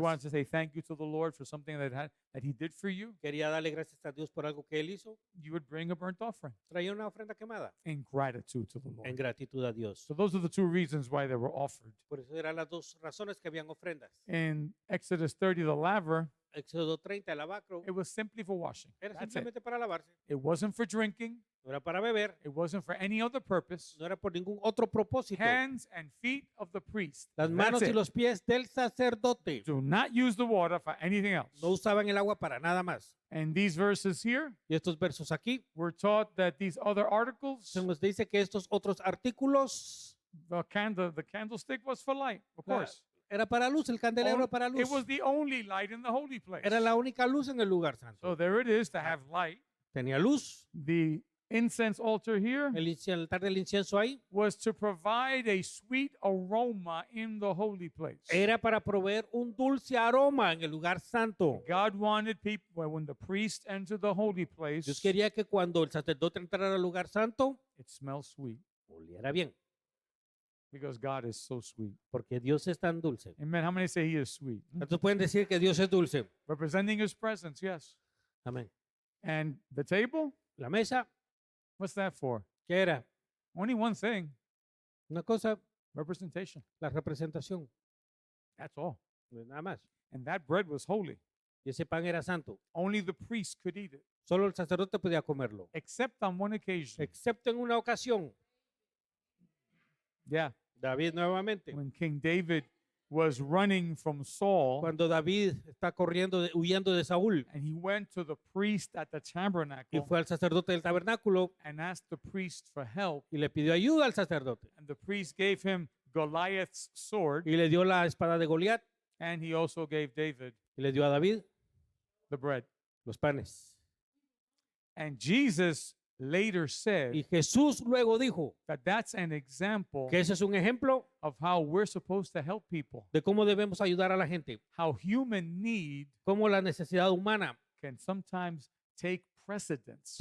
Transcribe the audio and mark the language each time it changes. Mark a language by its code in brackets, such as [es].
[en] wanted to say thank you to the Lord for something that He did for you, [es] Quería darle gracias a Dios por algo que Él hizo. [en] you would bring a burnt offering [es] Traía una ofrenda quemada [en] in gratitude to the Lord. [es] en gratitud a Dios. [en] So those are the two reasons why they were offered. [es] Por eso eran las dos razones que habían ofrendas. [en] In Exodus 30, the laver, [es] Éxodo 30, el lavacro [en] It was simply for washing. [es] era [en] That's it. [es] simplemente para lavarse, [en] It wasn't for drinking. [es] no era para beber, [en] It wasn't for any other purpose. [es] no era por ningún otro propósito. [en] Hands and feet of the priest. [es] Las [en] That's [es] manos y [en] it. [es] los pies del sacerdote [en] Do not use the water for anything else. [es] no usaban el agua para nada más. [en] And these verses here, [es] Y estos versos aquí [en] we're taught that these other articles, [es] se nos dice que estos otros artículos [en] the candlestick was for light, of [es] la- [en] course. [es] era para luz, el candelero era para [en] It [es] luz. [en] was the only light in the holy place. [es] Era la única luz en el lugar [en] So [es] santo. [en] there it is to have light. [es] Tenía luz. [en] The incense altar here [es] El altar del incienso ahí [en] was to provide a sweet aroma in the holy place. [es] era para proveer un dulce aroma en el lugar santo. [en] God wanted people, when the priest entered the holy place, [es] Dios quería que cuando el sacerdote entrara al lugar santo, [en] it smells sweet [es] oliera bien, [en] because God is so sweet. [es] porque Dios es tan dulce. [en] Amen. How many say he is sweet? [es] Entonces pueden decir que Dios es dulce. [en] Representing his presence, yes. [es] Amén. [en] And the table, [es] La mesa, [en] what's that for? [es] ¿qué era? [en] Only one thing, [es] Una cosa, [en] representation. [es] la representación, [en] That's all. [es] nada más. [en] And that bread was holy. [es] Y ese pan era santo. [en] Only the priest could eat it, [es] Solo el sacerdote podía comerlo, [en] except on one occasion. [es] excepto en una ocasión. [en] Yeah, [es] David nuevamente. [en] when King David was running from Saul, [es] Cuando David está corriendo, huyendo de Saúl [en] and he went to the priest at the [es] y [en] tabernacle [es] fue al sacerdote del tabernáculo [en] and asked the priest for help, [es] y le pidió ayuda al sacerdote [en] and the priest gave him Goliath's sword, [es] y le dio la espada de Goliat [en] and he also gave David [es] y le dio a David [en] the bread. [es] los panes. [en] And Jesus later said [es] Y Jesús luego dijo [en] that that's an example [es] que ese es un ejemplo [en] of how we're supposed to help people, [es] de cómo debemos ayudar a la gente, [en] how human need [es] cómo la necesidad humana [en] can sometimes take precedence